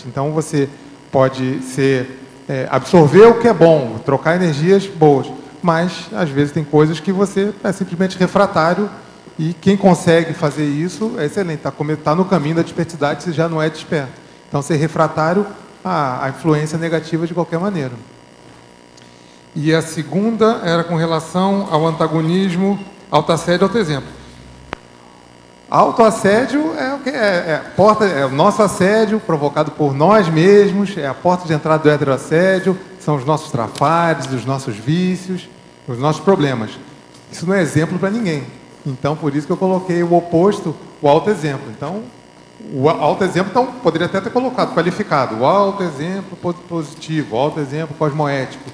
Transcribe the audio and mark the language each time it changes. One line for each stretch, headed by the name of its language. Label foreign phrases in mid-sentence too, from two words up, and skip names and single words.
Portuguese: Então, você pode absorver o que é bom, trocar energias boas, mas, às vezes, tem coisas que você é simplesmente refratário, e quem consegue fazer isso é excelente. Está no caminho da despertidade, você já não é desperto. Então, ser refratário à influência negativa de qualquer maneira. E a segunda era com relação ao antagonismo, autoassédio e autoexemplo. Autoassédio é o que é o nosso assédio provocado por nós mesmos, é a porta de entrada do heteroassédio, são os nossos trafares, os nossos vícios, os nossos problemas. Isso não é exemplo para ninguém. Então, por isso que eu coloquei o oposto, o autoexemplo. Então, o autoexemplo, poderia até ter colocado, qualificado, o autoexemplo positivo, o autoexemplo cosmoético.